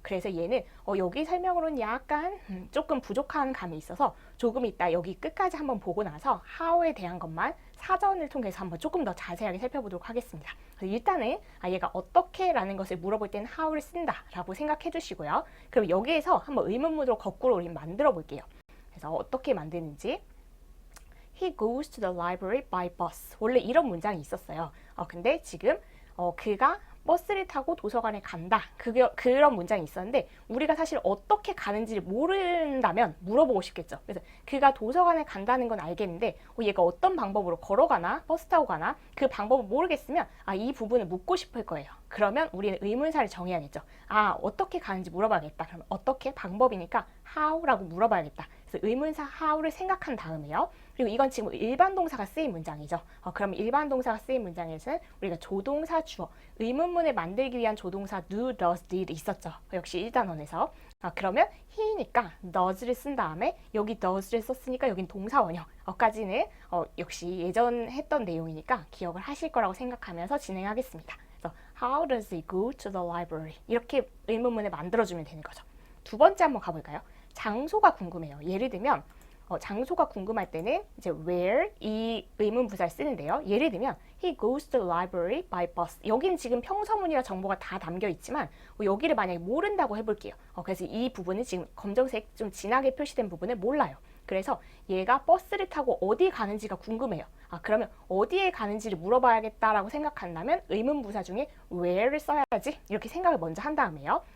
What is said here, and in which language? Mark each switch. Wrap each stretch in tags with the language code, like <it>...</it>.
<ko>그래서 얘는 여기 설명으로는 약간 조금 부족한 감이 있어서 조금 이따 여기 끝까지 한번 보고 나서 how에 대한 것만 사전을 통해서 한번 조금 더 자세하게 살펴보도록 하겠습니다. 일단은 얘가 어떻게 라는 것을 물어볼 때는 how를 쓴다 라고 생각해 주시고요. 그럼 여기에서 한번 의문문으로 거꾸로 우리 만들어 볼게요. 그래서 어떻게 만드는지</ko> <en>He goes to the library by bus.</en> <ko>원래 이런 문장이 있었어요. 근데 지금 그가 버스를 타고 도서관에 간다. 그런 문장이 있었는데 우리가 사실 어떻게 가는지를 모른다면 물어보고 싶겠죠. 그래서 그가 도서관에 간다는 건 알겠는데 얘가 어떤 방법으로 걸어가나 버스 타고 가나 그 방법을 모르겠으면 이 부분을 묻고 싶을 거예요. 그러면 우리는 의문사를 정해야겠죠. 어떻게 가는지 물어봐야겠다. 그럼 어떻게 방법이니까 how라고 물어봐야겠다. 그래서 의문사 how를 생각한 다음에요. 그리고 이건 지금 일반 동사가 쓰인 문장이죠. 그럼 일반 동사가 쓰인 문장에서는 우리가 조동사 주어, 의문문을 만들기 위한 조동사 do, does, did 있었죠. 역시 1단원에서. 그러면 he니까 does를 쓴 다음에 여기 does를 썼으니까 여긴 동사 원형까지는 역시 예전 했던 내용이니까 기억을 하실 거라고 생각하면서 진행하겠습니다. 그래서</ko> <en>How does he go to the library?</en> <ko>이렇게 의문문을 만들어주면 되는 거죠. 두 번째 한번 가볼까요? 장소가 궁금해요. 예를 들면 장소가 궁금할 때는 이제 where 이 의문 부사를 쓰는데요. 예를 들면</ko> <en>he goes to the library by bus.</en> <ko>여기는 지금 평서문이라 정보가 다 담겨 있지만 여기를 만약에 모른다고 해볼게요. 그래서 이 부분은 지금 검정색 좀 진하게 표시된 부분을 몰라요. 그래서 얘가 버스를 타고 어디 가는지가 궁금해요. 그러면 어디에 가는지를 물어봐야겠다라고 생각한다면 의문 부사 중에 where를 써야지 이렇게 생각을 먼저 한 다음에요.</ko>